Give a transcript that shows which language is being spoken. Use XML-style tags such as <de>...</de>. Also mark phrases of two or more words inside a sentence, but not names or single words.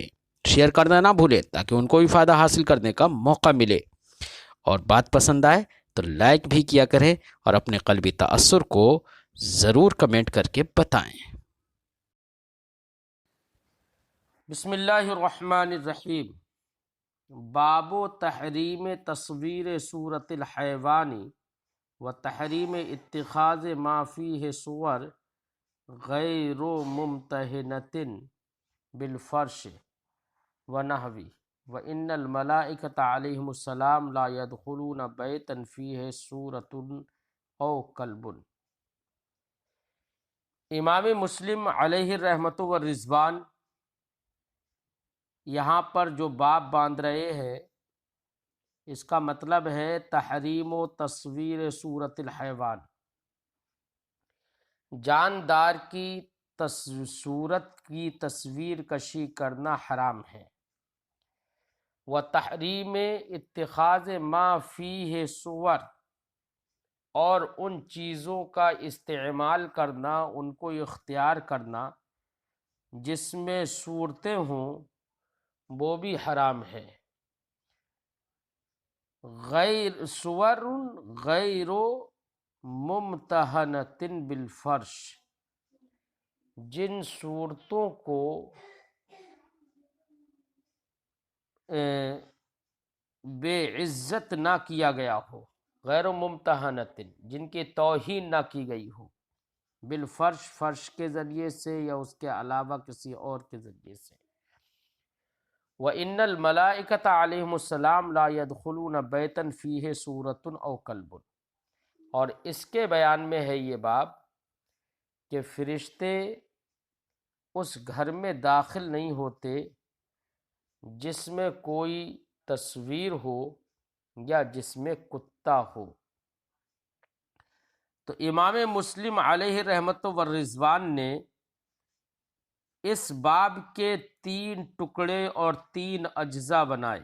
<ur>شیئر کرنا نہ بھولیں تاکہ ان کو بھی فائدہ حاصل کرنے کا موقع ملے، اور بات پسند آئے تو لائک بھی کیا کریں اور اپنے قلبی تأثر کو ضرور کمنٹ کر کے بتائیں۔</ur> <ar>بسم اللہ الرحمن الرحیم۔ باب تحریم تصویر صورت الحیوان و تحریم اتخاذ ما فیہ صور غیر ممتہنۃ بالفرش ونحوی وَإِنَّ الْمَلَائِكَةَ عَلَيْهِمُ السَّلَامُ لَا يَدْخُلُونَ بَيْتًا فِيهِ سُورَةٌ أَوْ كَلْبٌ۔</ar> <ur>امام مسلم</ur> <ar>علیہ الرحمۃ والرضوان</ar> <ur>یہاں پر جو باب باندھ رہے ہیں اس کا مطلب ہے</ur> <ar>تحریم و تصویر صورت الحیوان،</ar> <ur>جاندار کی صورت کی تصویر کشی کرنا حرام ہے،</ur> <ar>و تحریم اتخاذ ما فیہ صور،</ar> <ur>اور ان چیزوں کا استعمال کرنا، ان کو اختیار کرنا جس میں صورتیں ہوں، وہ بھی حرام ہے۔</ur> <ar>غیر صور غیر ممتہنۃ بالفرش،</ar> <ur>جن صورتوں کو بے عزت نہ کیا گیا ہو،</ur> <ar>غیر ممتہنۃ،</ar> <ur>جن کی توہین نہ کی گئی ہو، بالفرش، فرش کے ذریعے سے یا اس کے علاوہ کسی اور کے ذریعے سے۔</ur> <ar>وَإِنَّ الْمَلَائِكَةَ عَلَيْهِمُ السَّلَامُ لَا يَدْخُلُونَ بَيْتًا فِيهِ صُورَةٌ أَوْ كَلْبٌ،</ar> <ur>اور اس کے بیان میں ہے یہ باب کہ فرشتے اس گھر میں داخل نہیں ہوتے جس میں کوئی تصویر ہو یا جس میں کتا ہو۔ تو امام مسلم</ur> <ar>علیہ رحمت والرضوان</ar> <ur>نے اس باب کے 3 ٹکڑے اور 3 اجزاء بنائے۔</ur>